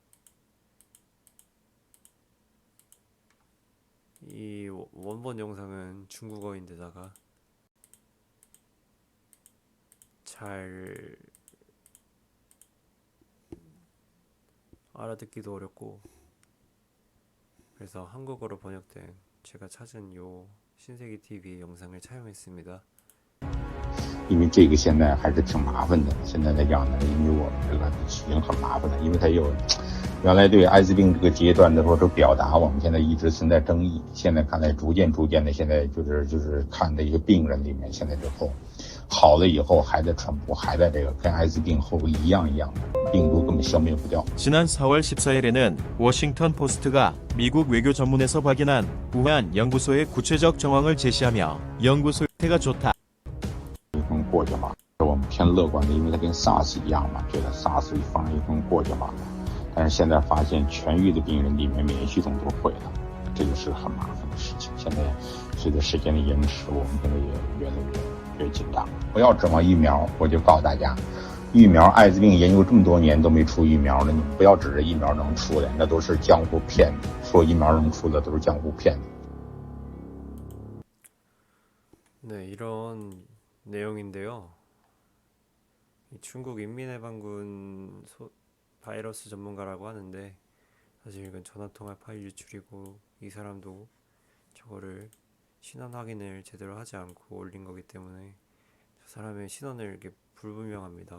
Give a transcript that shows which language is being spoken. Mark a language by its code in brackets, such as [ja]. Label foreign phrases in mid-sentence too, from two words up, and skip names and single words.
[ko] 이 원본 영상은 중국어인데다가 잘 알아듣기도 어렵고 그래서 한국어로 번역된 제가 찾은 요 신세기 TV 영상을 차용했습니다. [zh] 因为这个现在还是挺麻烦的，现在来讲呢，因为我们这个已经很麻烦了，因为它有原来对艾滋病这个阶段的说这表达，我们现在一直存在争议，现在看来逐渐的，现在就是看这些病人里面，现在之后好了以后还在传播，还在这个跟艾滋病后一样的，病毒根本消灭不掉。 [ko] 지난 4월 14일에는 워싱턴 포스트가 미국 외교 전문에서 확인한 우한 연구소의 구체적 정황을 제시하며 연구소 상태가 좋다. [zh] 过去了，我们偏乐观的，因为它跟 SARS 一样嘛，觉得 SARS 放一风过去了，但是现在发现痊愈的病人里面免疫系统都毁了，这个是很麻烦的事情。现在随着时间的延迟，我们现在也越来越紧张。不要指望疫苗，我就告诉大家，疫苗艾滋病研究这么多年都没出疫苗了，你们不要指着疫苗能出来，那都是江湖骗子，说疫苗能出的都是江湖骗子。 [ko] 네, 이런 내용인데요. 이 중국 인민해방군 바이러스 전문가라고 하는데 사실 이건 전화통화 파일 유출이고 이 사람도 저거를 신원 확인을 제대로 하지 않고 올린 거기 때문에 저 사람의 신원을 이렇게 불분명합니다.